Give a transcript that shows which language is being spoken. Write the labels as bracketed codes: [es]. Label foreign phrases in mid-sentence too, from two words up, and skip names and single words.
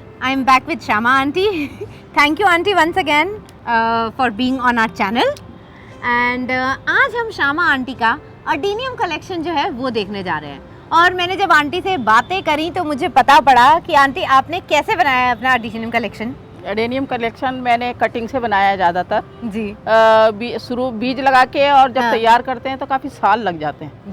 [en] I am back with Shama aunty. Thank you aunty once again for being on our channel. [hi] And आज हम शामा आंटी का अडीनियम कलेक्शन जो है वो देखने जा रहे हैं। और मैंने जब आंटी से बातें करी तो मुझे पता पड़ा कि आंटी आपने कैसे बनाया है अपना अडीनियम कलेक्शन। एडेनियम कलेक्शन मैंने कटिंग से बनाया है ज़्यादातर जी। शुरू बीज लगा के, और जब तैयार करते हैं तो काफ़ी साल लग जाते हैं।